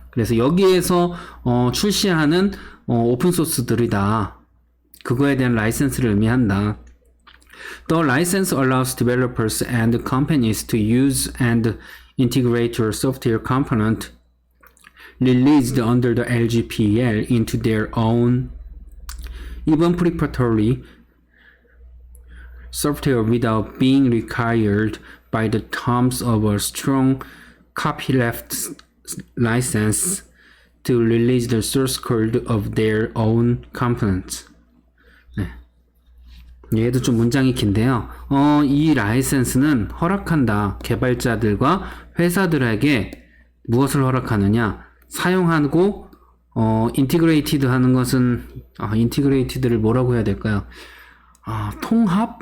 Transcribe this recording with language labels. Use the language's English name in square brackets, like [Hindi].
[Korean] 그래서 여기에서 출시하는 오픈 소스들이다. 그거에 대한 라이센스를 의미한다. [English] The license allows developers and companies to use and integrate your software component released under the LGPL into their own even preparatory software without being required by the terms of a strong copyleft license to release the source code of their own components. [Korean] 네. 얘도 좀 문장이 긴데요. 이 라이센스는 허락한다. 개발자들과 회사들에게 무엇을 허락하느냐? 사용하고 인티그레이티드 하는 것은 인티그레이티드를 뭐라고 해야 될까요? 통합?